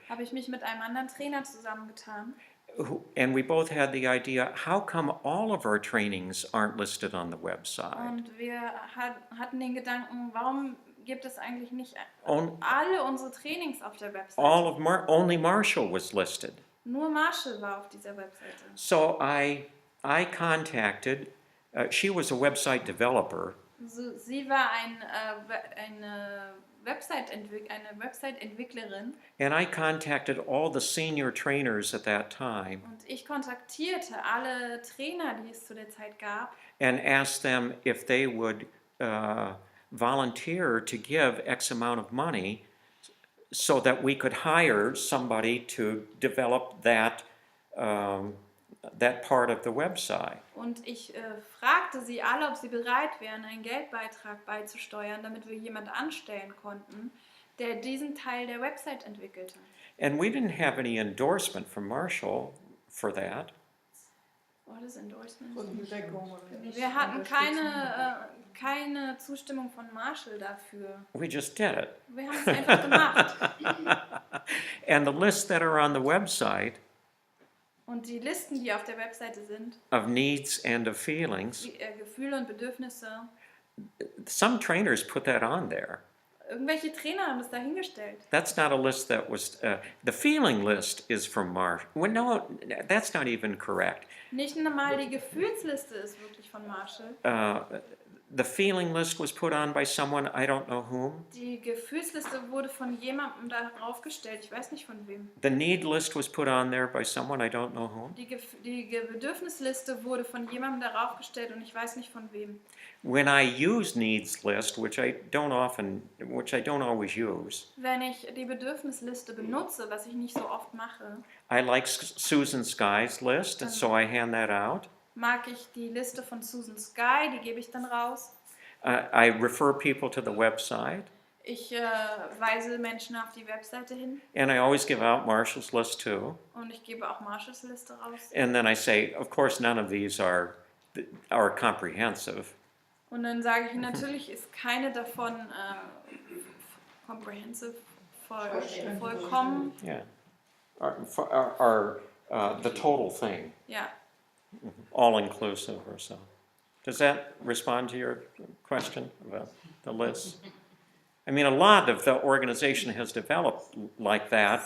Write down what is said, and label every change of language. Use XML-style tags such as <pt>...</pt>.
<de>habe ich mich mit einem anderen Trainer zusammengetan.</de> <en>and we both had the idea, how come all of our trainings aren't listed on the website?</en> <de>Und wir hatten den Gedanken, warum gibt es eigentlich nicht</de> <en>On-</en> <de>alle unsere Trainings auf der Webseite?</de> <en>Only Marshall was listed.</en> <de>Nur Marshall war auf dieser Webseite.</de> <en>So I contacted, she was a website developer,</en> <de>So, sie war eine Website-Entwicklerin</de> <en>and I contacted all the senior trainers at that time</en> <de>und ich kontaktierte alle Trainer, die es zu der Zeit gab,</de> <en>and asked them if they would volunteer to give X amount of money so that we could hire somebody to develop that part of the website.</en> <de>und ich fragte sie alle, ob sie bereit wären, einen Geldbeitrag beizusteuern, damit wir jemanden anstellen konnten, der diesen Teil der Website entwickelte.</de> <en>And we didn't have any endorsement from Marshall for that. What is endorsement?</en> <de>Von Bedeckung oder nicht. Wir hatten keine Zustimmung von Marshall dafür.</de> <en>We just did it.</en> <de>Wir haben es einfach gemacht.</de> <en>And the lists that are on the website</en> <de>Und die Listen, die auf der Webseite sind,</de> <en>of needs and of feelings,</en> <de>die Gefühle und Bedürfnisse,</de> <en>some trainers put that on there.</en> <de>irgendwelche Trainer haben das dahingestellt.</de> <en>That's not a list that was, the feeling list is from Marshall. Well, no, that's not even correct.</en> <de>Nicht einmal die Gefühlsliste ist wirklich von Marshall.</de> <en>The feeling list was put on by someone, I don't know whom.</en> <de>Die Gefühlsliste wurde von jemandem darauf gestellt, ich weiß nicht von wem.</de> <en>The need list was put on there by someone, I don't know whom.</en> <de>Die Bedürfnisliste wurde von jemandem darauf gestellt und ich weiß nicht von wem.</de> <en>When I use needs list, which I don't always use,</en> <de>Wenn ich die Bedürfnisliste benutze, was ich nicht so oft mache,</de> <en>I like Susan Sky's list, and so I hand that out.</en> <de>mag ich die Liste von Susan Sky, die gebe ich dann raus.</de> <en>I refer people to the website,</en> <de>Ich weise Menschen auf die Webseite hin</de> <en>and I always give out Marshall's list too.</en> <de>und ich gebe auch Marshalls Liste raus.</de> <en>And then I say, of course, none of these are comprehensive.</en> <de>Und dann sage ich, natürlich ist keine davon comprehensive, vollkommen.</de> <en>Yeah, are the total thing,</en> <de>Ja.</de> <en>all inclusive or so. Does that respond to your question about the list? I mean, a lot of the organization has developed like that,</en>